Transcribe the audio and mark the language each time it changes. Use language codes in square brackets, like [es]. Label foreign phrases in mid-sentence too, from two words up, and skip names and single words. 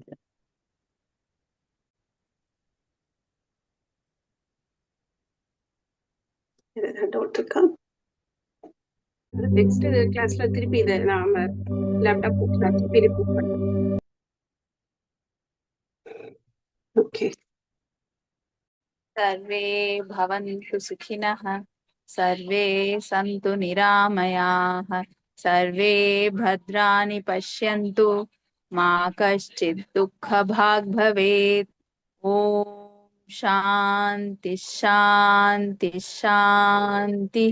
[ta] டவுட் இருக்கா? [en] next classல [ta] திருப்பி இதை நாம லேப்டாப் திருப்பி ரிப்பீட் பண்ணலாம். ஓகே. [sa] सर्वे भवन्तु सुखिनः, सर्वे सन्तु निरामयाः, सर्वे भद्राणि पश्यन्तु, मा कश्चित् दुःखभाग् भवेत्. ॐ शान्ति शान्ति शान्तिः.